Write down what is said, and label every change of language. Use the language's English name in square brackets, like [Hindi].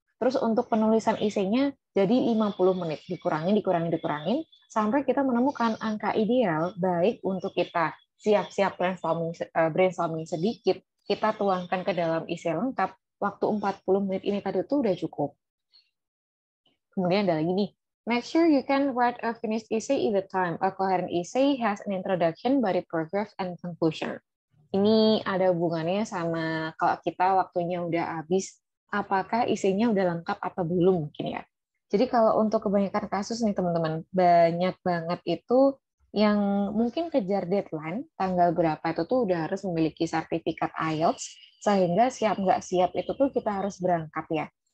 [Indonesian] Terus untuk penulisan isinya jadi 50 menit, dikurangin, sampai kita menemukan angka ideal, baik untuk kita siap-siap brainstorming sedikit, kita tuangkan ke dalam isi lengkap, waktu 40 menit ini tadi tuh udah cukup. Kemudian ada lagi nih, [English] make sure you can write a finished essay in the time. A coherent essay has an introduction, body paragraph, and conclusion. [Indonesian] Ini ada hubungannya sama kalau kita waktunya udah habis, apakah isinya udah lengkap atau belum mungkin ya. Jadi kalau untuk kebanyakan kasus nih teman-teman, banyak banget itu yang mungkin kejar deadline, tanggal berapa itu tuh udah harus memiliki sertifikat IELTS, sehingga siap nggak siap itu tuh kita harus berangkat ya.